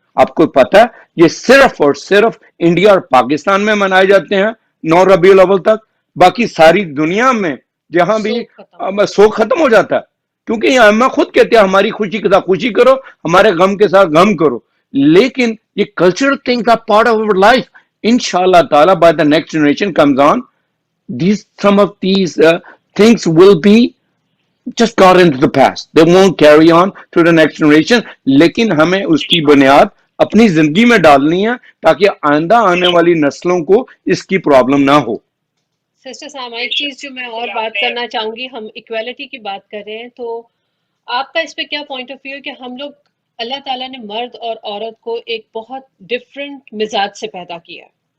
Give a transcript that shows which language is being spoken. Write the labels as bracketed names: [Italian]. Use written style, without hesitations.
[Urdu] آپ کو پتا ہے یہ صرف اور صرف انڈیا اور پاکستان میں منائے جاتے ہیں 9 ربیع الاول تک. باقی ساری دنیا میں جہاں بھی سوگ ختم ہو جاتا ہے، کیونکہ یہ ائمہ خود کہتے ہیں ہماری خوشی کے ساتھ خوشی کرو، ہمارے غم کے ساتھ غم کرو. لیکن یہ [English] Cultural things are part of our life. انشاءاللہ تعالیٰ by the next generation comes on, some of these things will be just got into the past. They won't carry on to the next generation. [Urdu] لیکن ہمیں اس کی بنیاد اپنی زندگی میں ڈالنی ہے تاکہ آئندہ آنے والی نسلوں کو اس کی پرابلم نہ ہو. سسٹر سائمہ ایک چیز جو میں اور بات کرنا چاہوں گی، ہم ایکویلٹی کی بات کر رہے ہیں، تو آپ کا اس پہ کیا پوائنٹ آف ویو ہے کہ ہم لوگ، اللہ تعالیٰ نے مرد اور عورت کو ایک بہت ڈفرینٹ مزاج سے پیدا کیا ہے.